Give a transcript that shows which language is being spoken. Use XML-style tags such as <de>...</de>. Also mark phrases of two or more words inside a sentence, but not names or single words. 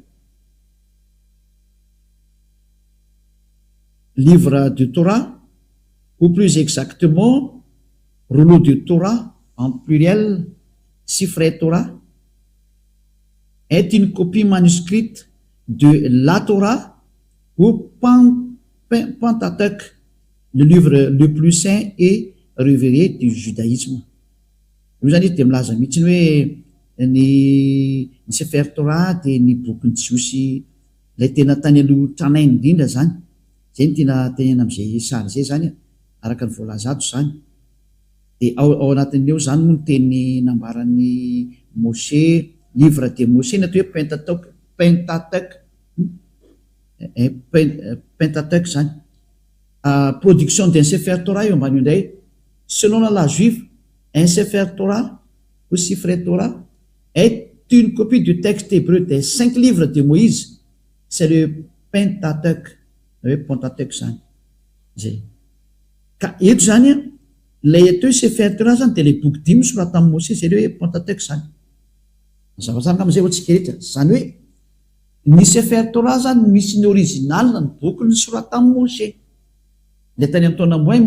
<fr>livre de Torah ou plus exactement rouleau de Torah en pluriel Sifrei Torah est une copie manuscrite de la Torah ou Pentateuch, le livre le plus saint et révéré du judaïsme.</fr> <mg>Io zany de milaza mihitsiny hoe ny Sefer Torah de ny bokyny jiosy lay tena tany aloha tranainy indrindra zany zay ny tena tenena am'izay sary zay zany araka ny voalaza ato zany de ao anatin'eo zany moa ny teny nambaran'ny Moshe</mg> <fr>livre de Moshe</fr> <mg>na atao hoe Pentateuch zany</mg> <fr>production d'un Sefer Torah</fr> <mg>eo ambany</mg> <fr>indray selon la loi juive un Sefer Torah ou Sifrei Torah est une copie du texte hébreu des 5 livres de Moïse, c'est le Pentateuch, Pentateuch</fr> <mg>zany zay ka eto zany lay eto hoe Sefer Torah zany de le boky 10 sorata amin'ny Moshe zay le hoe Pentateuch zany zavazany am'izay ohatsika rehetra zany hoe ny Sefer Torah zany misy ny original ny boky ny sorata amin'ny Moshe le tany amin'ny taona moins</mg>